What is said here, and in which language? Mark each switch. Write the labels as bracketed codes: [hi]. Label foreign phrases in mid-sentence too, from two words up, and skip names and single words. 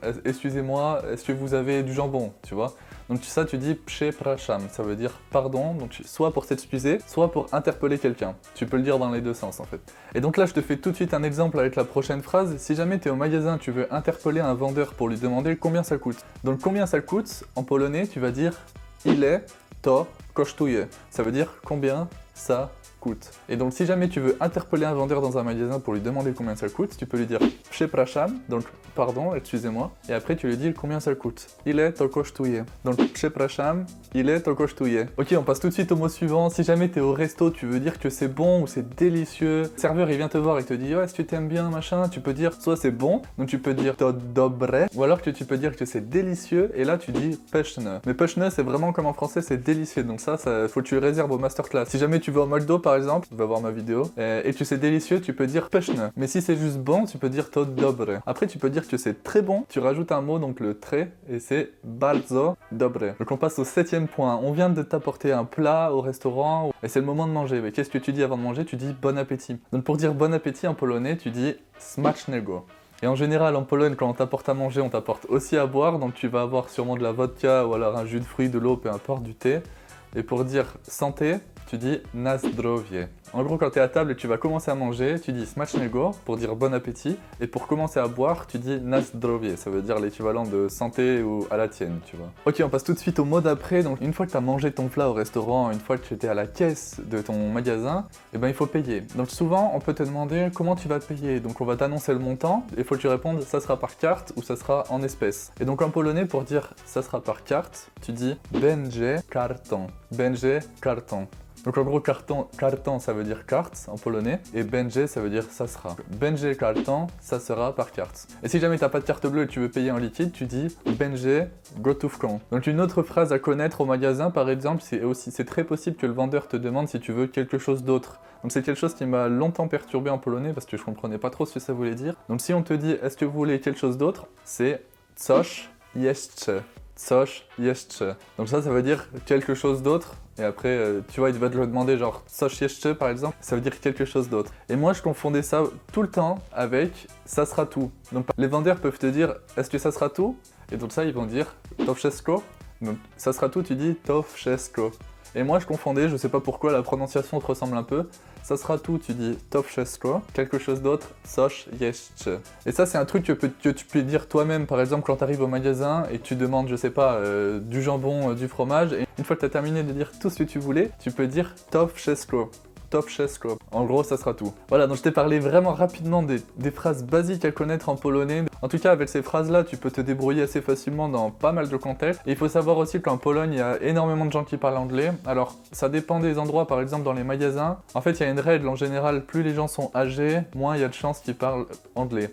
[fr] Excusez-moi, est-ce que vous avez du jambon, tu vois. Donc ça tu dis przepraszam, ça veut dire pardon, donc soit pour s'excuser, soit pour interpeller quelqu'un. Tu peux le dire dans les deux sens en fait. Et donc là je te fais tout de suite un exemple avec la prochaine phrase. Si jamais tu es au magasin, tu veux interpeller un vendeur pour lui demander combien ça coûte. Donc combien ça coûte, en polonais tu vas dire [pl] ile to kosztuje. [fr] Ça veut dire combien ça coûte. Et donc si jamais tu veux interpeller un vendeur dans un magasin pour lui demander combien ça coûte, tu peux lui dire przepraszam, donc pardon, excusez-moi, et après tu lui dis combien ça coûte. [pl] Ile to kosztuje. Donc przepraszam, ile to kosztuje. [fr] Ok, on passe tout de suite au mot suivant. Si jamais t'es au resto, tu veux dire que c'est bon ou c'est délicieux. Le serveur il vient te voir et te dit oh, est-ce que tu aimes bien machin, tu peux dire soit c'est bon, donc tu peux dire [pl] to dobre, [fr] ou alors que tu peux dire que c'est délicieux, et là tu dis pyszne. Mais pyszne c'est vraiment comme en français, c'est délicieux, donc ça faut que tu le réserves au masterclass. Si jamais tu vas au McDo par exemple, tu vas voir ma vidéo, et que c'est délicieux, tu peux dire pyszne. Mais si c'est juste bon, tu peux dire [pl] to dobre. [fr] Après tu peux dire que c'est très bon, tu rajoutes un mot, donc le très, et c'est [pl] bardzo dobre. [fr] Donc on passe au 7e point. On vient de t'apporter un plat au restaurant, et c'est le moment de manger. Mais qu'est-ce que tu dis avant de manger? Tu dis bon appétit. Donc pour dire bon appétit en polonais, tu dis smacznego. Et en général, en Pologne, quand on t'apporte à manger, on t'apporte aussi à boire, donc tu vas avoir sûrement de la vodka, ou alors un jus de fruits, de l'eau, peu importe, du thé. Et pour dire santé, tu dis [pl] na zdrowie. [fr] En gros, quand tu es à table et tu vas commencer à manger, tu dis smacznego pour dire bon appétit. Et pour commencer à boire, tu dis [pl] na zdrowie, [fr] ça veut dire l'équivalent de santé ou à la tienne, tu vois. Ok, on passe tout de suite au mot d'après. Donc une fois que tu as mangé ton plat au restaurant, une fois que tu étais à la caisse de ton magasin, eh ben, il faut payer. Donc souvent, on peut te demander comment tu vas payer. Donc on va t'annoncer le montant et il faut que tu répondes ça sera par carte ou ça sera en espèces. Et donc en polonais, pour dire ça sera par carte, tu dis [pl] będzie karton. Będzie karton. [fr] Donc en gros, karton ça veut dire carte en polonais, et będzie ça veut dire ça sera. [pl] Będzie karton, [fr] ça sera par carte. Et si jamais t'as pas de carte bleue et tu veux payer en liquide, tu dis [pl] będzie gotówką. [fr] Donc une autre phrase à connaître au magasin, par exemple, c'est très possible que le vendeur te demande si tu veux quelque chose d'autre. Donc c'est quelque chose qui m'a longtemps perturbé en polonais parce que je comprenais pas trop ce que ça voulait dire. Donc si on te dit est-ce que vous voulez quelque chose d'autre, c'est [pl] coś jeszcze. Coś jeszcze. [fr] Donc ça veut dire quelque chose d'autre. Et après, tu vois, il va te le demander genre [pl] coś jeszcze [fr] par exemple, ça veut dire quelque chose d'autre. Et moi, je confondais ça tout le temps avec ça sera tout. Donc les vendeurs peuvent te dire est-ce que ça sera tout? Et donc ça, ils vont dire [pl] to wszystko. [fr] Donc ça sera tout, tu dis [pl] to wszystko. [fr] Et moi, je confondais, je sais pas pourquoi, la prononciation te ressemble un peu. Ça sera tout, tu dis [pl] to wszystko, [fr] quelque chose d'autre, [pl] coś jeszcze. [fr] Et ça, c'est un truc que tu peux dire toi-même, par exemple, quand tu arrives au magasin et que tu demandes, je sais pas, du jambon, du fromage. Et une fois que tu as terminé de dire tout ce que tu voulais, tu peux dire [pl] to wszystko. To wszystko. [fr] En gros, ça sera tout. Voilà, donc je t'ai parlé vraiment rapidement des phrases basiques à connaître en polonais. En tout cas, avec ces phrases-là, tu peux te débrouiller assez facilement dans pas mal de contextes. Et il faut savoir aussi qu'en Pologne, il y a énormément de gens qui parlent anglais. Alors, ça dépend des endroits, par exemple dans les magasins. En fait, il y a une règle, en général, plus les gens sont âgés, moins il y a de chances qu'ils parlent anglais.